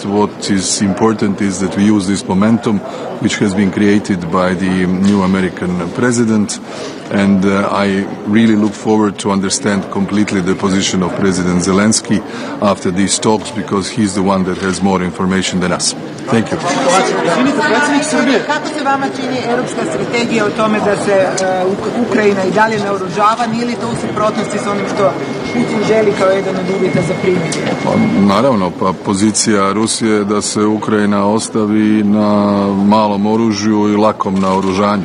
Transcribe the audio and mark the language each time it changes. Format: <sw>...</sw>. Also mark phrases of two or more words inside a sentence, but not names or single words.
<en>What is important is that we use this momentum which has been created by the new American president, and I really look forward to understand completely the position of President Zelensky after these talks, because he's the one that has more information than us. Thank you.</en> <hr>Kako se vama čini europska strategija o tome da se Ukrajina i dalje naoružava? Nije li to u suprotnosti s onim što Putin želi kao jedan od uvjeta za primirje? Naravno, pozicija Rusije je da se Ukrajina ostavi na malom oružju i lakom naoružanju.</hr>